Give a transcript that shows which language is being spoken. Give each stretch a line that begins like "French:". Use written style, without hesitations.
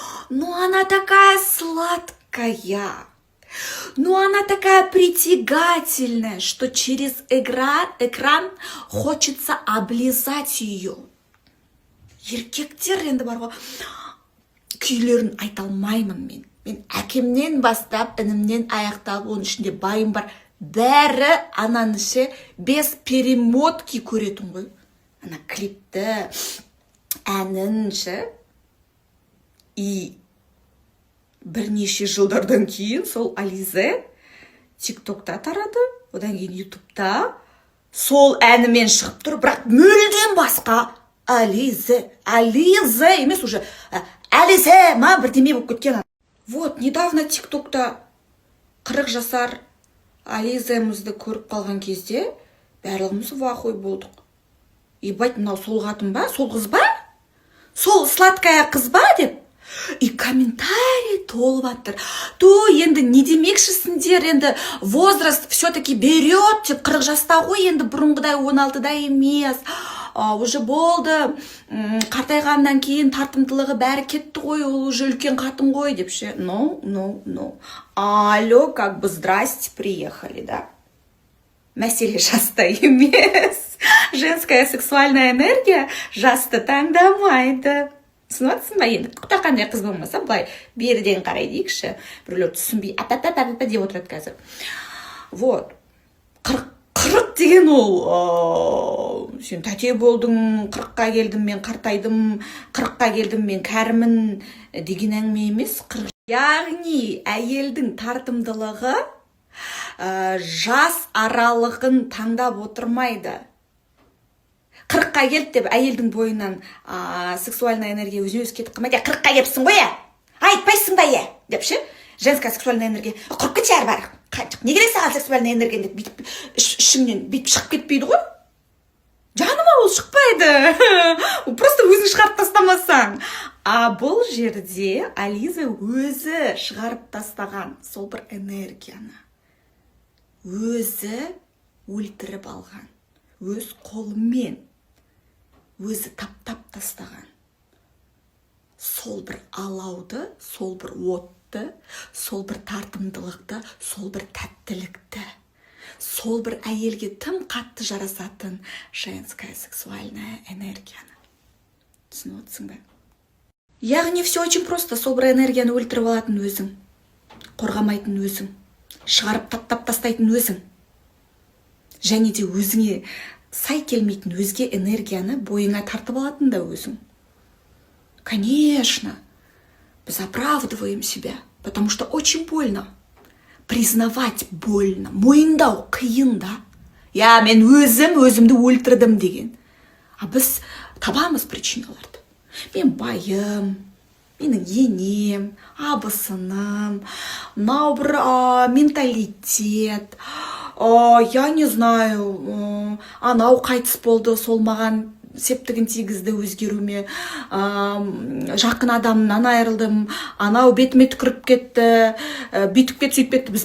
Russian: Но она такая сладкая, но она такая притягательная, что через экран хочется облизать ее.
Kazakh: Еркектер енді бар ғой, күйлерін айта алмаймын мен. Мен әкемнен бастап, інімнен аяқтап, оның ішінде байым бар. Бәрі ананышы без перемотки көретін ғой. Ана клипті, әнінші. И бірнеше жылдардан кейін сол Ализе тиктокта тарады, одан кейін ютубта сол әнімен шығып тұр, бірақ мүлден басқа Ализе емес уже, Ализе ма бірдеме болып кеткен. Вот, недавно тиктокта 40 жасар Ализемізді көріп қалған кезде барлығымыз вахой болдық. Ебать, мынау сол қатын ба, сол қыз ба, сол сладкая қыз ба деп. И комментарий толып жатыр. То енді не демекшісіңдер, енді
Russian: возраст все-таки берет,
Kazakh: деп 40 жаста ғой, енді бұрынғыдай 16-да емес. Уже болды, қартайғаннан кейін тартымдылығы бәрі кетті ғой, ол уже үлкен қатын ғой, деп ше.
English: No.
Russian: Алло, как бы здрасте, приехали, да.
Kazakh: Мәселе жаста емес.
Russian: Женская сексуальная энергия
Kazakh: жасты таңдамайды. Түсініп ба енді? Қандай қыз болмаса, былай беріден қарай дейікші. Біреулер түсінбей, апа деп отырады қазір. Вот. 40 деген ол, сен тәте болдың, 40-қа келдім, мен қартайдым, 40-қа келдім, мен кәрімін деген әңгіме емес. Яғни әйелдің тартымдылығы жас аралығын таңдап отырмайды. 40-қа келді деп әйелдің бойынан сексуальная энергия өзіне кетіп қалмайды. 40-қа келіпсің ғой, айтпайсың ба, деп ше.
Russian: Женская сексуальная энергия 40-қа чар бар.
Kazakh: Не керек саған сексуальная энергия деп бүйтіп ішіңнен бүйтіп шығып кетпейді ғой. Жаныма ол шықпайды. Просто өзің шығарып тастамасаң. Бұл жерде Ализа өзі шығарып тастаған сол бір энергияны. Өзі өлтіріп алған. Өз қолымен өзі таптап тастаған. Сол бір алауды, сол бір отты, сол бір тартымдылықты, сол бір тәттілікті, сол бір әйелге тым қатты жарасатын женская сексуальная энергияны. Түсініп отырсың ба? Яғни
Russian: все очень просто.
Kazakh: Сол бір энергияны өлтіріп алатын өзің, қорғамайтын өзің, шығарып таптап тастайтын өзің. Және де өзіңе сай келмейтін өзге энергияны бойыңа тартып алатын да өзің.
Russian: Конечно,
Kazakh: біз
Russian: оправдываем себя, потому что очень больно. Признавать больно,
Kazakh: мойындау қиын да. Я, мен өзімді өлтірдім деген. А біз табамыз причиналарды. Мен байым, менің енем, абысыным, мынау бір менталитет,
Russian: я не знаю,
Kazakh: анау қайтыс болды, сол маған септігін тигізді өзгеруіме, жақын адамнан айырылдым, анау бетіме түкіріп кетті, бүйтіп кетті, сөйтіп кетті.